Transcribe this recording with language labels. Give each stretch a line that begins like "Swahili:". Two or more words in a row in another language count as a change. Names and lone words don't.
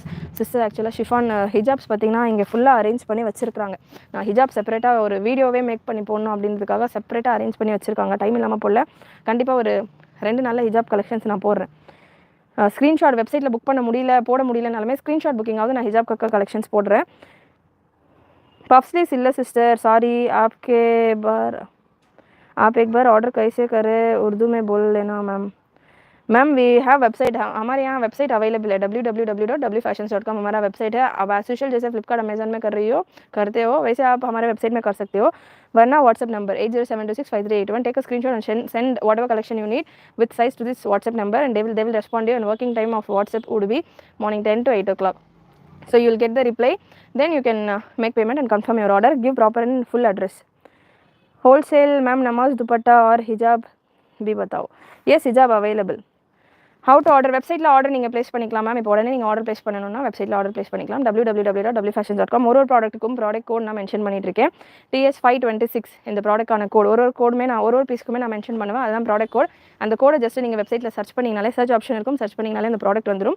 Tamil: சிஸ்டர் ஆக்சுவலாக
English: chiffon hijabs
Tamil: பார்த்தீங்கன்னா இங்கே ஃபுல்லாக அரேஞ்ச் பண்ணி வச்சிருக்காங்க. நான் ஹிஜாப் செப்பரேட்டாக ஒரு வீடியோவே மேக் பண்ணி போடணும் அப்படின்றதுக்காக செப்பரேட்டாக அரேஞ்ச் பண்ணி வச்சுருக்காங்க. டைம் இல்லாமல் போடல. கண்டிப்பாக ஒரு 2 நல்ல ஹிஜாப் கலெக்ஷன்ஸ் நான் போடுறேன். ஸ்க்ரீன்ஷாட் வெப்சைட்டில் புக் பண்ண முடியல, போட முடியலனாலுமே ஸ்க்ரீன்ஷாட் புக்கிங்காவது நான் ஹிஜாப் கக்கா கலெக்ஷன்ஸ் போடுறேன்.
English: puff sleeves
Tamil: இல்லை சிஸ்டர், சாரி.
Hindi: आपके बार आप एक बार ऑर्डर कैसे करें, उर्दू में बोल लेना मैम.
English: ma'am we have website,
Hindi: हमारे यहाँ
English: website available
Hindi: है www.wfashions.com हमारा वेबसाइट है. अब
English: as usual
Hindi: जैसे फ्लिपकार्ट अमेजन में कर रही हो करते हो वैसे आप हमारे वेबसाइट में कर सकते हो.
English: वरना WhatsApp number 8072655381, take a screenshot and send whatever collection you need with size to this WhatsApp number and they will respond to you. And working time of WhatsApp would be morning 10 to 8 o'clock. So you will get the reply, then you can make payment and confirm your order. Give proper and full address.
Hindi: Wholesale मैम नमाज दुपट्टा और हिजाब भी बताओ.
English: Yes, हिजाब available. How to order?
Tamil: வெப்சைட்டில் ஆர்டர் நீங்கள் ப்ளேஸ் பண்ணிக்கலாம் மேம். இப்போ உடனே நீங்கள்
English: order place
Tamil: பண்ணணும்னா வெப்சைட்டில்
English: order place
Tamil: பண்ணிக்கலாம். www.wfashions.com. ஒரு ப்ராடக்ட்டுக்கும்
English: product code
Tamil: நான் மென்ஷன் பண்ணிட்டு இருக்கேன். TS526 இந்த ப்ராடக்டான கோட். ஒரு கோடுமே நான் ஒரு பீஸ்க்குமே நான் மென்ஷன் பண்ணுவேன். அதுதான்
English: product code.
Tamil: அந்த கோடை ஜஸ்ட் நீங்கள் வெப்சைட்டில் சர்ச் பண்ணிங்கனாலே,
English: search option
Tamil: இருக்கும், சர்ச் பண்ணிங்கனாலே இந்த ப்ராடக்ட் வந்துடும்.